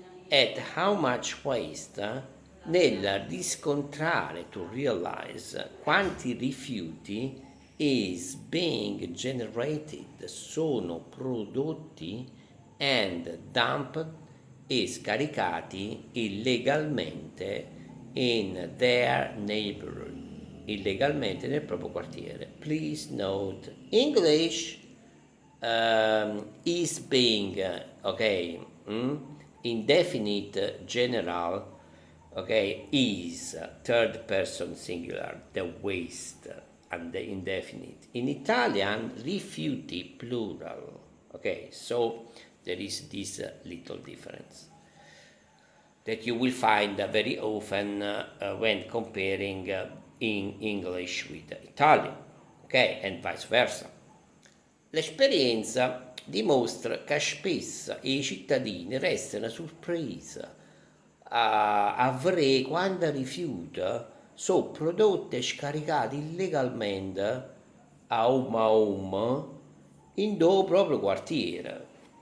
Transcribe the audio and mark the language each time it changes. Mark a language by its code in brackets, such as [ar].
[en] at how much waste, [it] nel riscontrare, [en] to realize, [it] quanti rifiuti [en] is being generated, [it] sono prodotti, [en] and dumped, [it] e scaricati illegalmente [en] in their neighborhood, [it] illegalmente nel proprio quartiere. [en] Please note, English is being, okay, indefinite general, okay, is third person singular, the waste, and the indefinite. In Italian, rifiuti plural, okay, so there is this little difference that you will find very often when comparing in English with Italian, okay, and vice versa. [it] L'esperienza dimostra che spesso i cittadini restano sorpresi a vedere quanti rifiuti sono prodotti e scaricati illegalmente a home in do proprio quartiere.